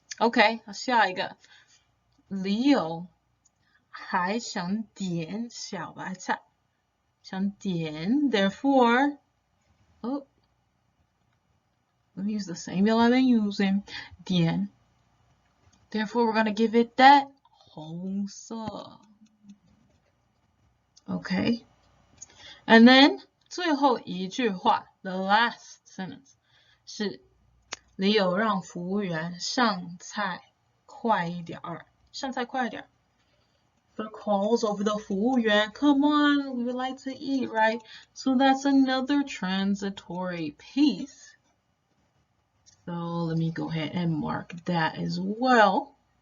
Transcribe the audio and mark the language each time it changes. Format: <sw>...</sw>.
<zh>Okay, 下一个.李友还想点小白菜.</zh> <en>想点, therefore, oh, let me use the same yellow I've been using.</en> <zh>点.</zh> <en>Therefore, we're going to give it that 红色. Okay. And then,</en> <zh>最后一句话,</zh> <en>the last sentence,</en> <zh>是李友让服务员上菜快一点儿. 上菜快一点.</zh> <en>So calls over the 服务员, come on, we would like to eat, right? So that's another transitory piece. So let me go ahead and mark that as well.</en>